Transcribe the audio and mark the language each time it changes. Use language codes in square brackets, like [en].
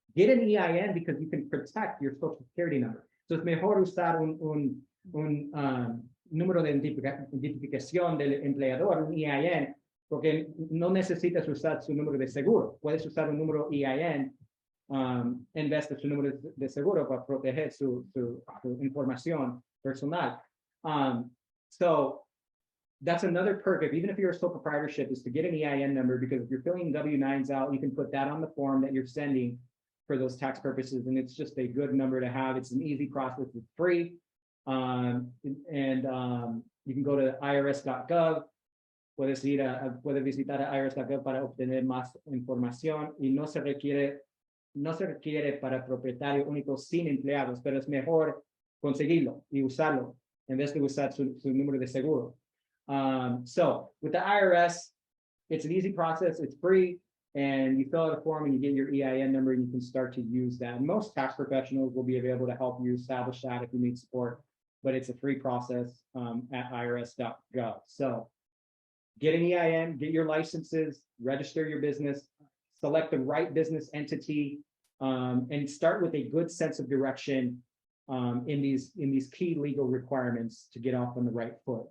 [en] Get an EIN because you can protect your social security number. [es] So es mejor usar un número de identificación del empleador, un EIN, porque no necesitas usar su número de seguro. Puedes usar un número EIN en vez de su número de seguro para proteger su información personal. [en] So that's another perk, even if you're a sole proprietorship, is to get an EIN number, because if you're filling W-9s out, you can put that on the form that you're sending for those tax purposes, and it's just a good number to have. It's an easy process. It's free, and you can go to irs.gov. [es] Puedes visitar a irs.gov para obtener más información y no se requiere para propietario único sin empleados, pero es mejor conseguirlo y usarlo en vez de usar su número de seguro. [en] So with the IRS, it's an easy process. It's free, and you fill out a form and you get your EIN number and you can start to use that. And most tax professionals will be able to help you establish that if you need support, but it's a free process at irs.gov. So get an EIN, get your licenses, register your business, select the right business entity, and start with a good sense of direction in these key legal requirements to get off on the right foot.